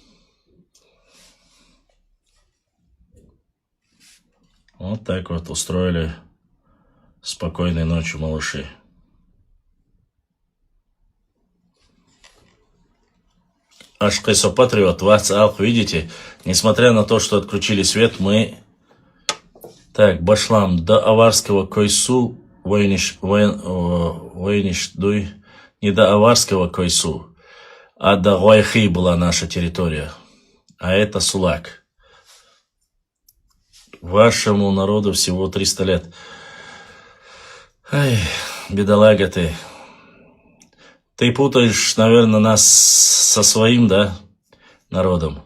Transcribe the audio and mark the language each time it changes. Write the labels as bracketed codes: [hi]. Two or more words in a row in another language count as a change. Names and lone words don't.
[ru] Вот так вот устроили спокойной ночью малыши. Ашкайсо Патриот, WhatsApp, видите, несмотря на то, что отключили свет, мы... Так, Башлам, до Аварского Койсу, воиниш дуй, не до Аварского Койсу, а до Гуайхи была наша территория, а это Сулак. Вашему народу всего 300 лет. Ай, бедолага ты. Ты путаешь, наверное, нас со своим, да, народом.